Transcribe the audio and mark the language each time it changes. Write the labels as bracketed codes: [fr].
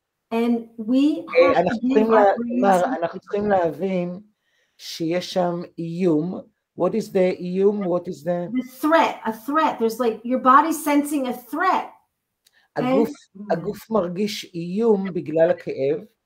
[en] And we have to give our brains. [he] אנחנו צריכים להבין שיש שם איום. [en] What is the איום? What is the threat? A threat. There's like your body sensing a threat. [he] הגוף מרגיש איום בגלל הכאב.